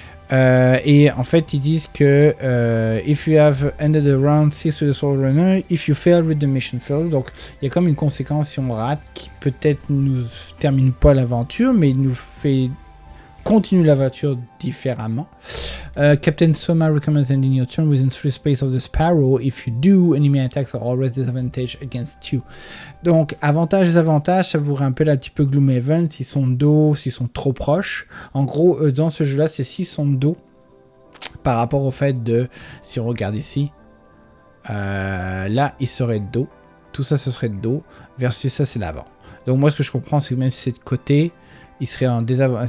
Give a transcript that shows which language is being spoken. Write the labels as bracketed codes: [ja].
[fr] Et en fait ils disent que [en] if you have ended the round 6 with the Soul Runner, if you fail with the mission fail, [fr] donc il y a comme une conséquence si on rate qui peut-être nous termine pas l'aventure mais il nous fait continuer l'aventure différemment. [en] Captain Soma recommends ending your turn within 3 space of the Sparrow. If you do, enemy attacks are always disadvantage against you. [fr] Donc, avantages et désavantages, ça vous rappelle un petit peu Gloomhaven, s'ils sont de dos, s'ils sont trop proches. En gros, dans ce jeu-là, c'est s'ils sont de dos par rapport au fait de, si on regarde ici, là, ils seraient de dos. Tout ça, ce serait de dos, versus ça, c'est l'avant. Donc, moi, ce que je comprends, c'est que même si c'est de côté, ils seraient en désavantage.